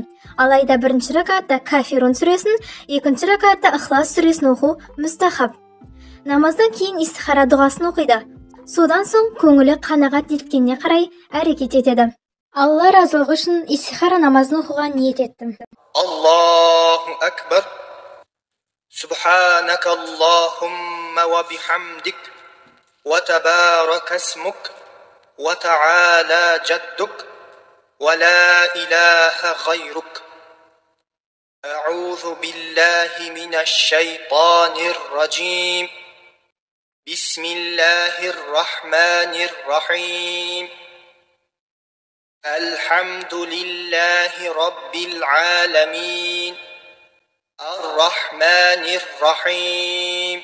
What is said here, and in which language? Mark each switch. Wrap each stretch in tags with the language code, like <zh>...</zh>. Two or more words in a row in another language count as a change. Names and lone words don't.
<kk>Алайда бірінші ракатта Кафирун сүресін, екінші ракатта Ихлас сүресін оқу мұстахаб. Намаздан кейін истихара дұғасын оқиды. Содан соң көңілі қанағат еткеніне қарай әрекет етеді. Алла разылығы үшін истихара намазын оқуға ниет еттім.</kk> <ar>الله أكبر. سبحانك اللهم وبحمدك، وتبارك اسمك، وتعالى جدك, ولا إله غيرك. أعوذ بالله من الشيطان الرجيم. بسم الله الرحمن الرحيم. الحمد لله رب العالمين الرحمن الرحيم</ar>